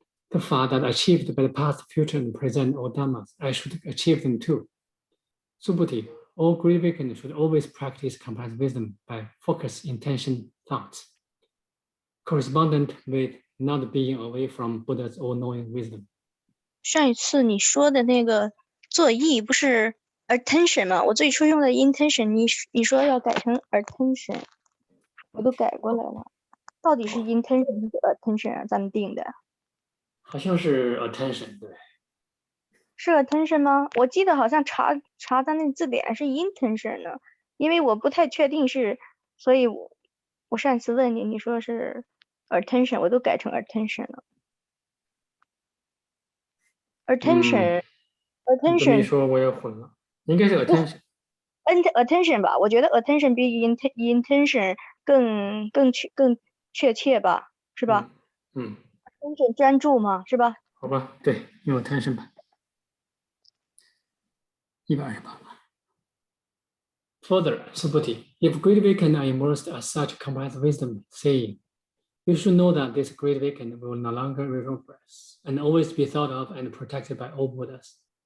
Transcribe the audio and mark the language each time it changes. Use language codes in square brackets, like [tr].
[en] The Fa that achieved by the past, future, and present all Dhammas, I should achieve them too. Subhuti, all great awakening should always practice comprehensive wisdom by focused intention thoughts, correspondent with not being away from Buddha's all-knowing wisdom. [zh] 上一次你说的那个作意不是 attention 吗？我最初用的 intention， 你说要改成 attention， 我都改过来了。到底是 intention 还是 attention 啊？咱们定的？好像是 attention， 对。是 attention 吗？我记得好像查咱那字典是 intention 呢，因为我不太确定是，所以我上一次问你，你说是 attention， 我都改成 attention 了。 [en] attention， [zh] 你这么一说我也混了，应该是 attention。 attention 吧，我觉得 attention 比 intention 更确切吧，是吧？attention 专注嘛，是吧？好吧，对，用 attention 吧。 128吧。 [en] Further, Subhuti, if great awakening are immersed as such comprehensive wisdom saying, you should know that this great awakening will no longer retrogress and always be thought of and protected by all Buddhas.